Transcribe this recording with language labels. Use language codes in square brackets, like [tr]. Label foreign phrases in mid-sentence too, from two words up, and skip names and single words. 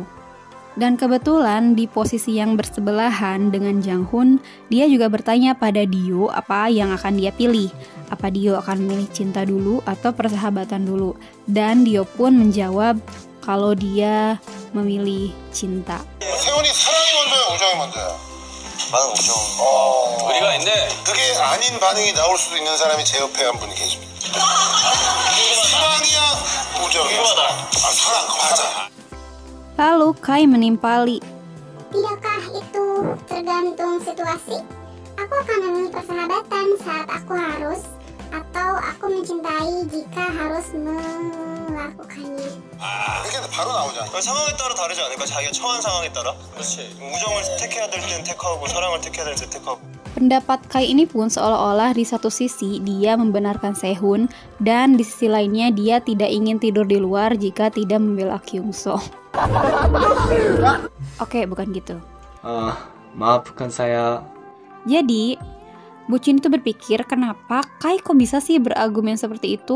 [id] Dan kebetulan di posisi yang bersebelahan dengan Janghoon, dia juga bertanya pada Dio apa yang akan dia pilih. Apa Dio akan memilih cinta dulu atau persahabatan dulu? Dan Dio pun menjawab kalau dia memilih cinta. [ko] 세훈이 사랑이 먼저야, 우정이 먼저야? 나는 우정. 의리가 있네. 그게 아닌 반응이 나올 수도 있는 사람이 제 옆에 한 분이 계십니다. 사랑이야, 우정이야? 사랑, 맞아. [id] Lalu Kai menimpali. Tidakkah itu tergantung situasi? Aku akan memilih persahabatan saat aku harus, atau aku mencintai jika harus melakukannya. [ko] 이렇게 바로 나오잖아. 상황에 따라 다르지 않을까? 자기가 처한 상황에 따라. 그렇지. 우정을 택해야 될 때는 택하고 사랑을 택해야 될 때 택하고. [id] Pendapat Kai ini pun seolah-olah di satu sisi dia membenarkan Sehun dan di sisi lainnya dia tidak ingin tidur di luar jika tidak membela Kyungso. Oke, bukan gitu. Maafkan saya. Jadi, Bucin itu berpikir kenapa Kai kok bisa sih berargumen seperti itu?